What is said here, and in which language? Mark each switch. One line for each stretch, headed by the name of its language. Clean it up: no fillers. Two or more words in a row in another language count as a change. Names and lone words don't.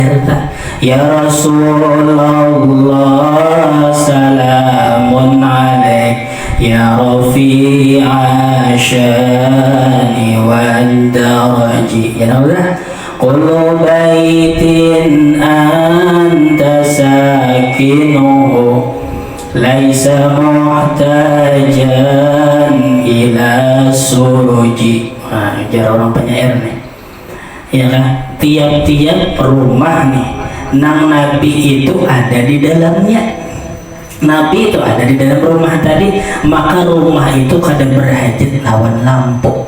Arabic: يا رسول الله سلام عليك يا رفيع الشان والدرج. يا الله كل بيت أنت ساكنه ليس محتاجا إلى السرج.
Banjar: Nah, jar orang penyair nih, ya kan? Tiap-tiap rumah nih, nang Nabi itu ada di dalamnya. Nabi itu ada di dalam rumah tadi, maka rumah itu kadang berhajat lawan lampu.